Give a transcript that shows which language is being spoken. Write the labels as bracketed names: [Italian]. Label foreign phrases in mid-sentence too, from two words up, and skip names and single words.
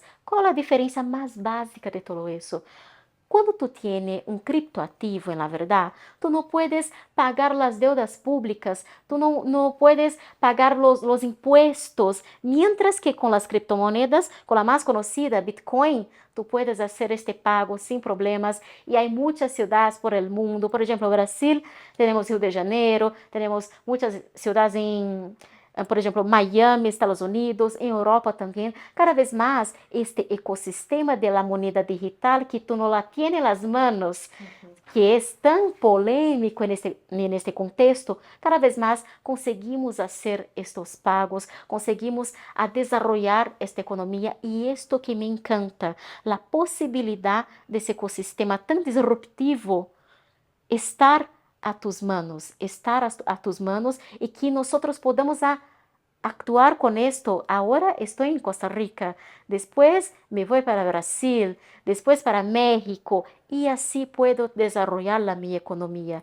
[Spanish] ¿Cuál es la diferencia más básica de todo eso? Cuando tú tienes un criptoactivo, en la verdad, tú no puedes pagar las deudas públicas, tú no puedes pagar los impuestos, mientras que con las criptomonedas, con la más conocida, Bitcoin, tú puedes hacer este pago sin problemas y hay muchas ciudades por el mundo. Por ejemplo, Brasil, tenemos Rio de Janeiro, tenemos muchas ciudades en [Portuguese] por exemplo, [Spanish] Miami, Estados Unidos, [Portuguese] em Europa também, cada vez mais este ecosistema [Spanish] de la moneda digital [Portuguese] que tu não [Spanish] la tienes [Portuguese] nas manos, que é tão polêmico neste contexto, cada vez mais conseguimos fazer estes pagos, conseguimos a desenvolver esta economia e isto que me encanta, a possibilidade desse ecossistema tão disruptivo estar [Spanish] a tus manos, [Portuguese] estar [Spanish] a tus manos y que nosotros podamos actuar con esto. Ahora estoy en Costa Rica, después me voy para Brasil, después para México y así puedo desarrollar mi economía.